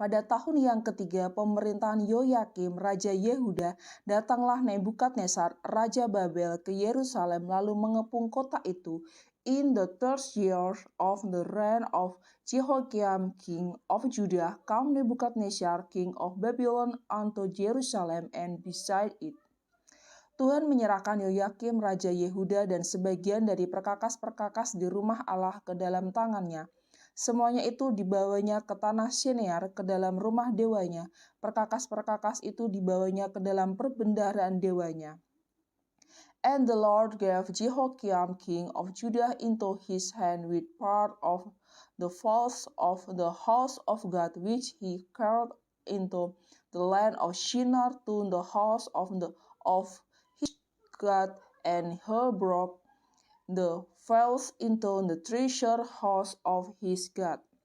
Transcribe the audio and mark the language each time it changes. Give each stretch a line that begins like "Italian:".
Indonesian: Pada tahun yang ketiga pemerintahan Yoyakim, Raja Yehuda, datanglah Nebukadnezar, Raja Babel, ke Yerusalem lalu mengepung kota itu.
English: In the third year of the reign of Jehoiakim, king of Judah, came Nebukadnezar, king of Babylon, unto Jerusalem and beside it.
Indonesian: Tuhan menyerahkan Yoyakim, Raja Yehuda, dan sebagian dari perkakas-perkakas di rumah Allah ke dalam tangannya. Semuanya itu dibawanya ke tanah Shinear, ke dalam rumah dewanya. Perkakas-perkakas itu dibawanya ke dalam perbendaharaan dewanya.
English: And the Lord gave Jehoiakim king of Judah into his hand with part of the spoils of the house of God, which he carried into the land of Shinar to the house of his God, and he brought the spoils into the treasure house of his God.